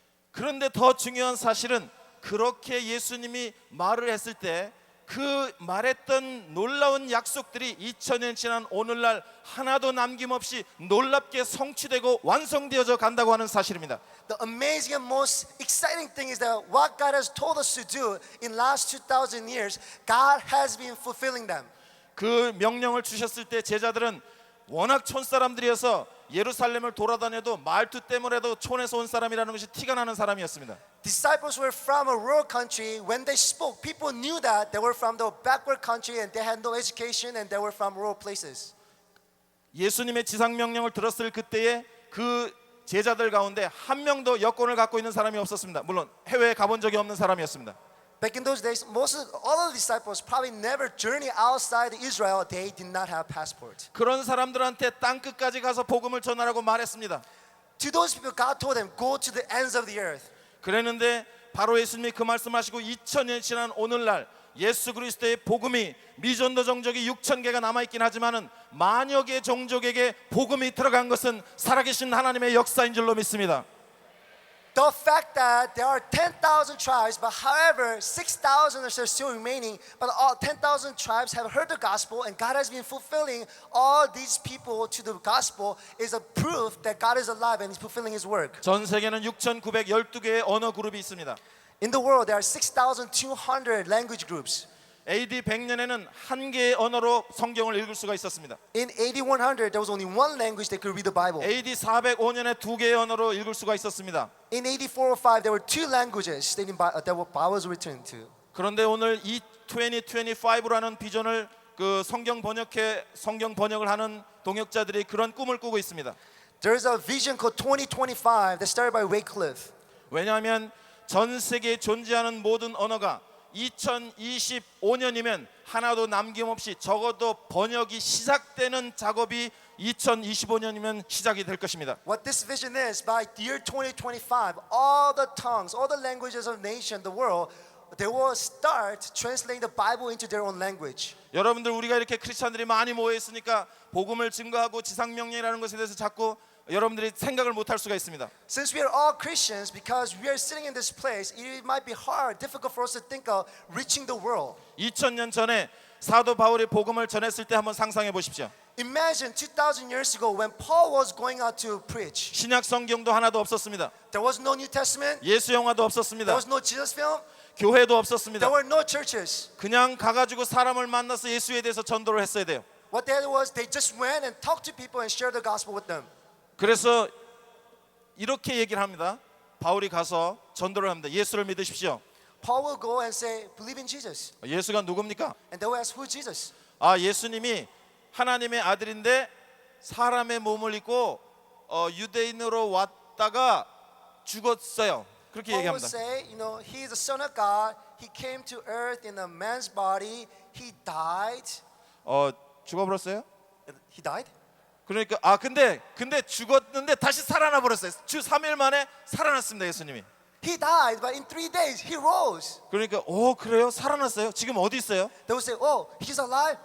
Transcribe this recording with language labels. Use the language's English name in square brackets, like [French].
[Korean] 그런데 더 중요한 사실은 그렇게 예수님이 말을 했을 때 그 말했던 놀라운 약속들이 2000년 지난 오늘날 하나도 남김없이 놀랍게 성취되고 완성되어져 간다고 하는 사실입니다. [English] The amazing and most exciting thing is that what God has told us to do in last 2,000 years, God has been fulfilling them. [Korean] 그 명령을 주셨을 때 제자들은 워낙 촌사람들이어서 예루살렘을 돌아다녀도 말투 때문에도 촌에서 온 사람이라는 것이 티가 나는 사람이었습니다. [English] Disciples were from a rural country. When they spoke, people knew that they were from the backward country and they had no education and they were from rural places. [Korean] 예수님의 지상 명령을 들었을 그때에 그 제자들 가운데 한 명도 여권을 갖고 있는 사람이 없었습니다. 물론 해외에 가본 적이 없는 사람이었습니다. [English] Back in those days, all of the disciples probably never journeyed outside Israel. They did not have passport. [Korean] 그런 사람들한테 땅 끝까지 가서 복음을 전하라고 말했습니다. [English] To those people, God told them, go to the ends of the earth. [Korean] 그랬는데 바로 예수님이 그 말씀하시고 2000년 지난 오늘날 예수 그리스도의 복음이 미전도 종족이 6천 개가 남아 있긴 하지만은 만여 개 종족에게 복음이 들어간 것은 살아계신 하나님의 역사인 줄로 믿습니다. [English] The fact that there are 10,000 tribes, but however, 6,000 are still remaining, but all 10,000 tribes have heard the gospel, and God has been fulfilling all these people to the gospel is a proof that God is alive and He's fulfilling His work. [Korean] 전 세계는 6,912개의 언어 그룹이 있습니다. [English] In the world, there are 6,200 language groups. [Korean] AD 100년에는 한 개의 언어로 성경을 읽을 수가 있었습니다. [English] In AD 100, there was only one language that could read the Bible. [Korean] AD 405년에 두 개의 언어로 읽을 수가 있었습니다. [English] In AD 405, there were two languages that Bibles were written to. [Korean] 그런데 오늘 이 2025라는 비전을 그 성경 번역을 하는 동역자들이 그런 꿈을 꾸고 있습니다. [English] There's a vision called 2025 that started by Wycliffe. [Korean] 왜냐하면 전 세계에 존재하는 모든 언어가 2025년이면 하나도 남김없이 적어도 번역이 시작되는 작업이 2025년이면 시작이 될 것입니다. [English] What this vision is, by the year 2025, all the tongues, all the languages of nation, the world, they will start translating the Bible into their own language. [Korean] 여러분들 우리가 이렇게 크리스천들이 많이 모여 있으니까 복음을 증거하고 지상명령이라는 것에 대해서 자꾸 여러분들이 생각을 못할 수가 있습니다. [English] Since we are all Christians, because we are sitting in this place, it might be hard, difficult for us to think of reaching the world. [Korean] 2000년 전에 사도 바울이 복음을 전했을 때 한번 상상해 보십시오. [English] Imagine 2,000 years ago when Paul was going out to preach. [Korean] 신약 성경도 하나도 없었습니다. [English] There was no New Testament. [Korean] 예수 영화도 [English] There [Korean] 없었습니다. [English] was no Jesus film. [Korean] 교회도 없었습니다. [English] There were no churches. [Korean] 그냥 가가지고 사람을 만나서 예수에 대해서 전도를 했어야 돼요. [English] What they did was they just went and talked to people and shared the gospel with them. [Korean] 그래서 이렇게 얘기를 합니다. 바울이 가서 전도를 합니다. 예수를 믿으십시오. [English] Paul will go and say, believe in Jesus. [Korean] 예수가 누굽니까? [English] And they will ask, who is Jesus? [Korean] 아, 예수님이 하나님의 아들인데 사람의 몸을 입고 유대인으로 왔다가 죽었어요. 그렇게 [English] Paul will [Korean] 얘기합니다. [English] say, he is the Son of God. He came to earth in a man's body. He died. [Korean] 죽어버렸어요? [English] He died? [Korean] 그러니까 근데 죽었는데 다시 살아나 버렸어요. 주 3일 만에 살아났습니다. 예수님이. [English] He died, but in 3 days he rose. [Korean] 그러니까 그래요? 살아났어요? 지금 어디 있어요? [English] They will say, oh, he's alive.